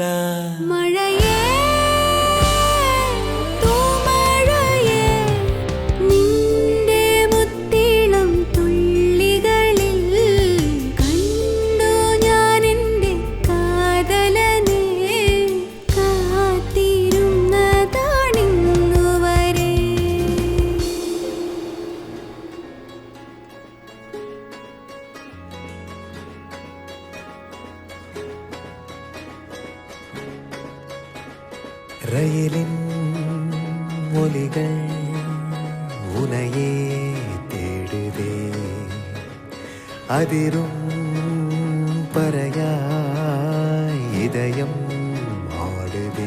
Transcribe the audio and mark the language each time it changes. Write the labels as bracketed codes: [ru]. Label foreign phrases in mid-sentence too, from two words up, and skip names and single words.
[ml] മഴയേ തൂമഴയേ നിന്റെ മുത്തിളം തുള്ളികളിൽ കണ്ടു ഞാൻ എൻ്റെ കാതലനെ കാത്തിരുന്നതാണിന്നുവരെ [ta] ரயிலின் ஒலிகள் உனையே தேடுதே அதிரும் பறையாய் இதயம் ஆடுதே